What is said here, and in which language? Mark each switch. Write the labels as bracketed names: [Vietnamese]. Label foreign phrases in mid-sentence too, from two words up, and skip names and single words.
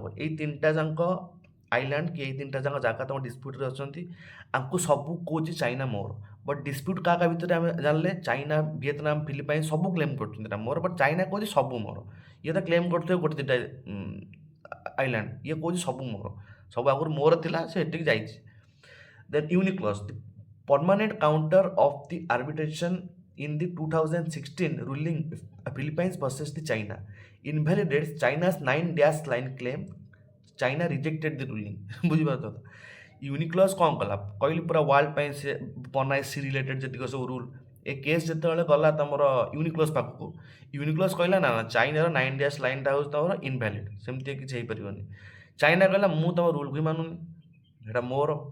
[Odia] ଏଇ ତିନିଟା ଯାକ ଆଇଲ୍ୟାଣ୍ଡ କି ଏଇ ତିନିଟା ଯାକ ଜାଗା ତମ ଡିସ୍ପ୍ୟୁଟ୍ରେ ଅଛନ୍ତି, ଆଙ୍କୁ ସବୁ କହୁଛି ଚାଇନା ମୋର। [English] but dispute [Odia] କାହା କାହା ଭିତରେ ଆମେ ଜାଣିଲେ ଚାଇନା, ଭିଏତନାମ, ଫିଲିପାଇନ୍ସ ସବୁ କ୍ଲେମ୍ କରୁଛନ୍ତି ଏଟା ମୋର, ବଟ୍ ଚାଇନା କହୁଛି ସବୁ ମୋର। ଇଏ ତ କ୍ଲେମ୍ କରୁଥିବେ ଗୋଟେ ଦୁଇଟା ଆଇଲ୍ୟାଣ୍ଡ, ଇଏ କହୁଛି ସବୁ ମୋର, ସବୁ ଆଗରୁ ମୋର ଥିଲା, ସେ ଏଠିକି ଯାଇଛି। [English] Then UNICLOS, the permanent counter of the arbitration in the 2016 ruling Philippines versus the China, invalidates China's 9-dash line claim. China rejected the ruling. [Odia] ବୁଝିପାରୁଛ ତ? ୟୁନିକ୍ଲସ୍ କ'ଣ କଲା କହିଲି ପୁରା ୱାର୍ଲଡ ପାଇଁ ସେ ବନାଏ [English] sea related [Odia] ଯେତିକ ସବୁ ରୁଲ୍। ଏ କେସ୍ ଯେତେବେଳେ ଗଲା ତମର ୟୁନିକ୍ଲସ୍ ପାଖକୁ, ୟୁନିକ୍ଲସ୍ କହିଲା ନା ଚାଇନାର 9-dash ଲାଇନ୍ଟା ହେଉଛି ତମର ଇନଭ୍ୟାଲିଡ୍, ସେମିତି କିଛି ହେଇପାରିବନି। ଚାଇନା କହିଲା ମୁଁ ତମ ରୁଲ୍କୁ ହିଁ ମାନୁନି, ସେଇଟା ମୋର।